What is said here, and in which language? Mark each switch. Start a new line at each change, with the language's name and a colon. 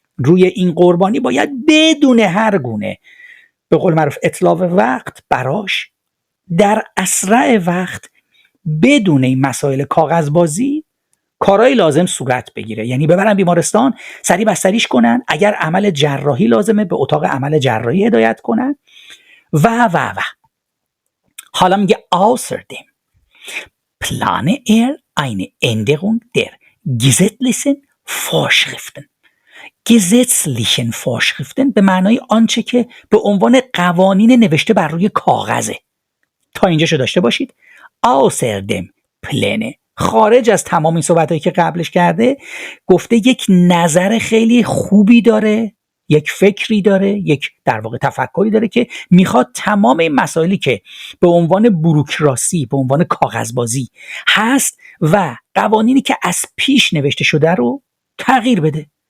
Persian: روی این قربانی باید بدون هر گونه به قول معروف اطلاق وقت براش در اسرع وقت بدون این مسائل کاغذبازی کارهای لازم صورت بگیره. یعنی ببرن بیمارستان، سریع بستریش کنن، اگر عمل جراحی لازمه به اتاق عمل جراحی هدایت کنن و و و. حالا میگه
German: außerdem plane eine Änderung der gesetzlichen Vorschriften.
Persian: gesetzlichen Vorschriften به معنای آنچه که به عنوان قوانین نوشته بر روی کاغذه. تا اینجاشو داشته باشید.
German: außerdem plane،
Persian: خارج از تمام این صحبتایی که قبلش کرده، گفته یک نظر خیلی خوبی داره، یک فکری داره، یک در واقع تفکری داره که میخواد تمام این مسائلی که به عنوان بوروکراسی، به عنوان کاغذبازی هست و قوانینی که از پیش نوشته شده رو تغییر بده.